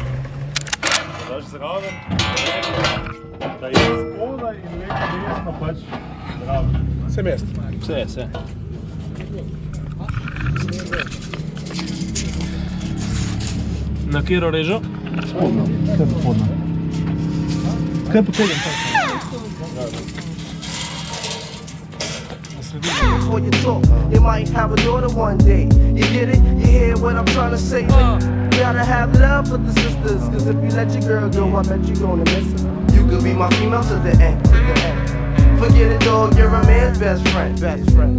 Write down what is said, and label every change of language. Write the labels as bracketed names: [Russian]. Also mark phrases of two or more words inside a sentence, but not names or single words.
[Slovenian] Daš zraven, da je spodaj in lepo desno pač zraven. Vse mest. Vse. Na kjero režo? Spodno. Kaj bo spodno? Kaj potegam tako? [English] Before you talk, you might have a daughter one day. You get it? You hear what I'm trying to say? You gotta have love for the sisters, cause if you let your girl go, I bet you gonna miss her. You could be my female to the end, to the end. Forget it, dog, you're a man's best friend, best friend.